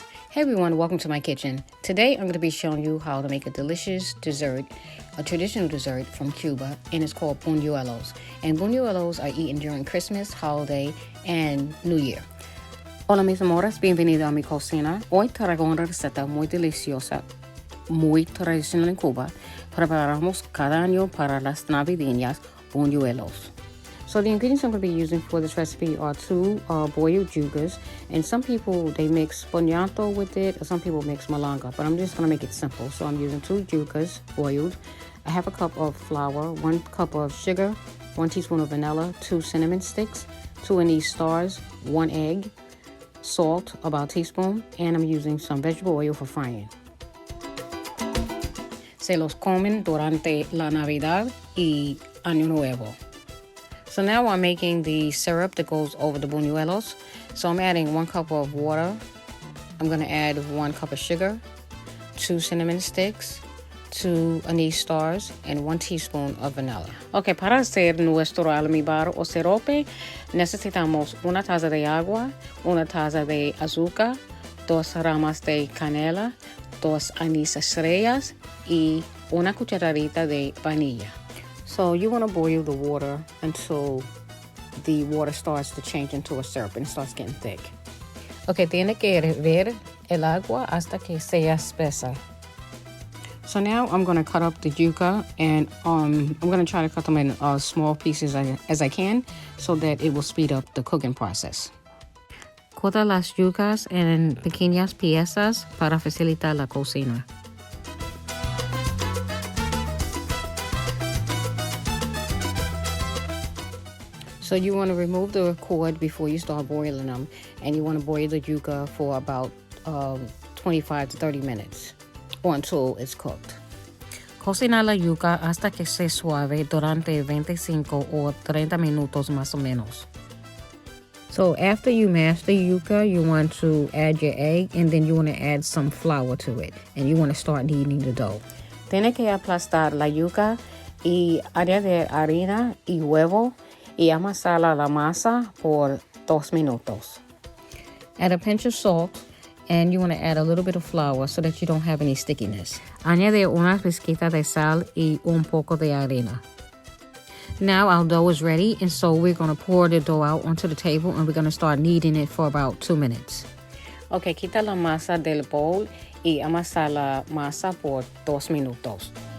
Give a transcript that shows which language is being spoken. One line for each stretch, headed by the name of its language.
English: Hey everyone, welcome to my kitchen. Today I'm going to be showing you how to make a delicious dessert, a traditional dessert from Cuba, and it's called Buñuelos. And Buñuelos are eaten during Christmas, holiday, and New Year.
Spanish: Hola mis amores, bienvenido a mi cocina. Hoy traigo una receta muy deliciosa, muy tradicional en Cuba. Preparamos cada año para las navideñas Buñuelos.
English: So the ingredients I'm going to be using for this recipe are two boiled yucas, and some people, they mix boniato with it, or some people mix malanga, but I'm just going to make it simple. So I'm using two yucas boiled, a half a cup of flour, 1 cup of sugar, 1 teaspoon of vanilla, 2 cinnamon sticks, 2 anise stars, 1 egg, salt, about a teaspoon, and I'm using some vegetable oil for frying.
Spanish: Se los comen durante la Navidad y Año Nuevo.
English: So now I'm making the syrup that goes over the buñuelos. So I'm adding 1 cup of water. I'm going to add 1 cup of sugar, 2 cinnamon sticks, 2 anise stars, and 1 teaspoon of vanilla.
Spanish: Okay, para hacer nuestro almíbar o sirope, necesitamos 1 taza de agua, 1 taza de azúcar, 2 ramas de canela, 2 anís estrellas, y 1 cucharadita de vainilla.
English: So you want to boil the water until the water starts to change into a syrup and it starts getting thick.
Spanish: Okay, tiene que hervir el agua hasta que sea espesa.
English: So now I'm going to cut up the yuca, and I'm going to try to cut them in small pieces as I can so that it will speed up the cooking process.
Spanish: Corta las yucas en pequeñas piezas para facilitar la cocina.
English: So you want to remove the cord before you start boiling them, and you want to boil the yuca for about 25 to 30 minutes or until it's cooked.
Spanish: Cocina la yuca hasta que se suave durante 25 o 30 minutos más o menos.
English: So after you mash the yuca, you want to add your egg, and then you want to add some flour to it, and you want to start kneading the dough.
Spanish: Tiene que aplastar la yuca y añadir harina y huevo y amasar la masa por 2 minutos.
English: Add a pinch of salt, and you want to add a little bit of flour so that you don't have any stickiness.
Spanish: Añade unas pizquitas de sal y un poco de harina.
English: Now our dough is ready, and so we're going to pour the dough out onto the table, and we're going to start kneading it for about 2 minutes.
Spanish: Okay, quita la masa del bowl y amasa la masa por 2 minutos.